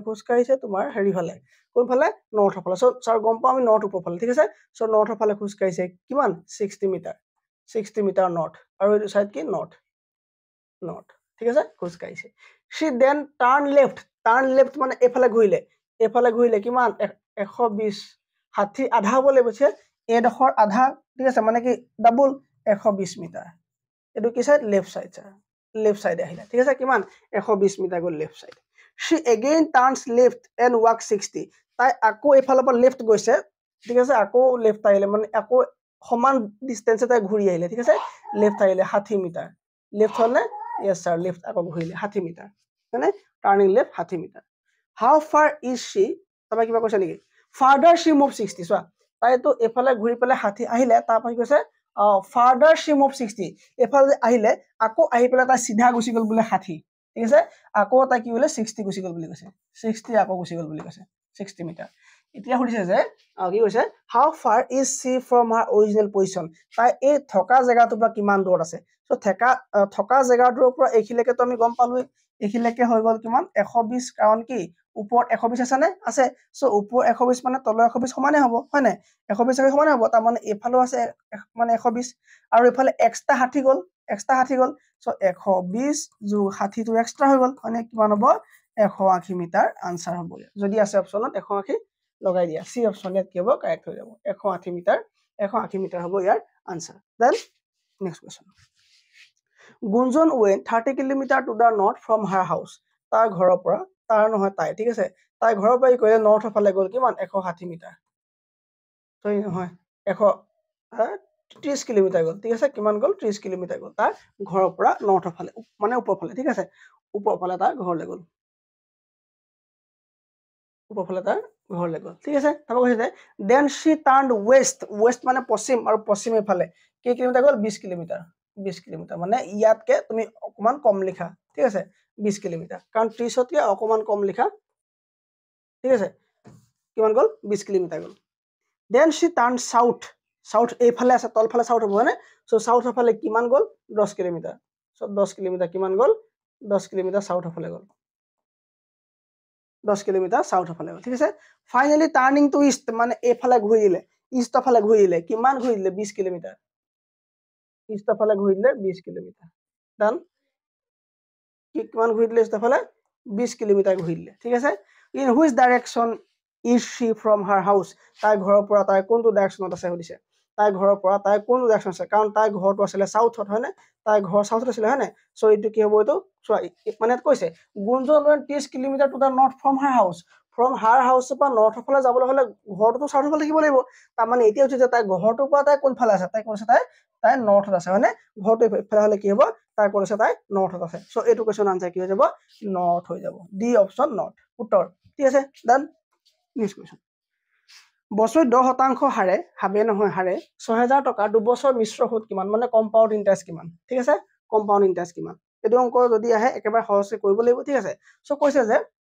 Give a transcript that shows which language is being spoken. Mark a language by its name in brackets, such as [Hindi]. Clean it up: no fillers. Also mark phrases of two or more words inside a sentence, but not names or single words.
[Assamese] খোজ কাঢ়িছে তোমাৰ হেৰি ফালে কোনফালে নৰ্থৰ ফালে সো ছাৰ গম পাওঁ আমি নৰ্থ ওপৰ ফালে ঠিক আছে সো নৰ্থৰ ফালে খোজ কাঢ়িছে কিমান 60 মিটাৰ 60 মিটাৰ নৰ্থ আৰু এইটো সাইড কি নৰ্থ নৰ্থ ঠিক আছে খোজ কাঢ়িছে সি [English] then turn left [Assamese] মানে এফালে ঘূৰিলে কিমান 120 60 আধা হ'ব লাগিব ঠিক আছে এডখৰ আধা ঠিক আছে মানে কি ডাবল 120 মিটাৰ এটো কি সাইড [English] left side sir [Assamese] লেফট সাইডে আহিলা ঠিক আছে কিমান 120 মিটাৰ গল [English] left side she again turns left and walks 60 [Assamese] তাই আকৌ এফালৰ পৰা লেফট গৈছে ঠিক আছে আকৌ লেফট আহিলে মানে আকৌ সমান ডিসটেন্সে তাই ঘূৰি আহিলে ঠিক আছে লেফট আহিলে 60 মিটাৰ লেফট হলে [English] yes sir [Assamese] লেফট আকৌ ঘূৰিলে 60 মিটাৰ মানে [English] turning left 60 metre [Assamese] how [English] far is she [Assamese] তবা কিবা কৈছে নেকি [English] farther she move 60 [Assamese] চোৱা তাই তো এফালে ঘূৰি পেলে 60 আহিলে তাৰ পৰা কৈছে [English] farther she move 60 [Assamese] এফালে আহিলে আকৌ আহি পেলে তাই সিধা গুছি গল বুলে 60 ঠিক আছে আকৌ তাই কি বুলে 60 গুছি গল বুলি কৈছে 60 আকৌ গুছি গল বুলি কৈছে 60 মিটাৰ এতিয়া সুধিছে যে কি কৈছে [English] how far is she from her original position [Assamese] তাই এই থকা জায়গাটো পৰা কিমান দূৰত আছে সো থকা জায়গাটোৰ পৰা এখিলেকে তো আমি গম পালো এখিলেকে হৈ গল কিমান 120 কাৰণ কি ওপৰত 120 আছে নে আছে সো ওপৰ 120 মানে তল 120 সমানে হ'ব হয় নাই 120 সমানে হ'ব তাৰ মানে এফালেও আছে মানে 120 আৰু এফালে এক্সট্ৰা 60 গল সো 120 যোগ 60 টো এক্সট্ৰা হৈ গল মানে কিমান হ'ব 180 মিটাৰ আনসাৰ হ'ব যদি আছে অপচনত 180 লগাই দিয়া সি অপচন ইয়াত কি হ'ব কাৰেক্ট হৈ যাব 180 মিটাৰ হ'ব ইয়াৰ আনসাৰ [English] then next question [Assamese] গুঞ্জন went [English] 30 kilometre to the north from her house [Assamese] তাৰ ঘৰৰ পৰা তাৰ নহয় তাই ঠিক আছে তাই ঘৰৰ পৰা কইলে নৰ্থৰ ফালে গল কিমান 160 মিটাৰ সই নহয় 130 কিলোমিটাৰ গল ঠিক আছে কিমান গল 30 কিলোমিটাৰ গল তাৰ ঘৰৰ পৰা নৰ্থৰ ফালে মানে ওপৰ ফালে ঠিক আছে ওপৰ ফালে তাৰ ঘৰলৈ গল ওপৰ ফালে তাৰ ঘৰলৈ গল ঠিক আছে তারপর কৈছে যে দেন [English] she turned west [Assamese] মানে পশ্চিম আৰু পশ্চিমে ফালে কি কিলোমিটাৰ গল 20 কিলোমিটাৰ মানে ইয়াতকে তুমি অকমান কম লিখা ঠিক আছে 20 কিলোমিটাৰ কাৰণ 30 তকে অকমান কম লিখা ঠিক আছে কিমান গল 20 কিলোমিটাৰ গল দেন [English] she turned south [Assamese] এই ফালে আছে তল ফালে সাউথ হ'ব হয়নে সো সাউথৰ ফালে কিমান গল 10 কিলোমিটাৰ সো 10 কিলোমিটাৰ কিমান গল 10 কিলোমিটাৰ সাউথৰ ফালে গল 10 কিলোমিটাৰ সাউথৰ ফালে ঠিক আছে [English] finally turning to east [Assamese] মানে এফালে ঘূৰিলে ইষ্টৰ ফালে ঘূৰিলে কিমান ঘূৰিলে 20 কিলোমিটাৰ ইষ্টৰ ফালে ঘূৰিলে 20 কিলোমিটাৰ ডান কিমান ঘূৰিলে ইষ্টৰ ফালে 20 কিলোমিটাৰ ঘূৰিলে ঠিক আছে [English] in which direction is she from her house [Assamese] তাই ঘৰৰ পৰা তাই কোনটো ডাইৰেকশনত আছে সুধিছে তাই ঘৰৰ পৰা তাই কোনটো ডাইৰেকশন আছে কাৰণ তাই ঘৰটো আছিল সাউথত হয় না তাই ঘৰ সাউথত আছিল হয় না সো এইটো কি হ'ব এইটো চোৱা মানে কৈছে গুঞ্জন [English] 30 kilometre to the north from her house [Assamese] পৰা নৰ্থৰ ফালে যাবলৈ হলে ঘৰটো সাউথৰ ফালে থাকিব লাগিব তাৰ মানে এতিয়া হৈছে যে তাই ঘৰটোৰ পৰা তাই কোন ফালে আছে তাই কৈছে তাই নৰ্থত আছে হয় না ঘৰটো ফালে হলে কি হ'ব তাই কৈছে তাই নৰ্থত আছে সো এইটো কোৱেশ্চন আনসাৰ কি হৈ যাব নৰ্থ হৈ যাব [English] D option [Assamese] নৰ্থ উত্তৰ ঠিক আছে [English] done next question [Assamese] বছৰ 10% হাৰে হাবে নহয় হাৰে 6000 টকা দুবছৰ মিশ্ৰ সুদ কিমান মানে [English] compound interest [Assamese] কিমান ঠিক আছে [English] compound interest [Assamese] কিমান এটো অংক যদি আহে একেবাৰে সহজে কৰিব লাগিব ঠিক আছে সো কৈছে যে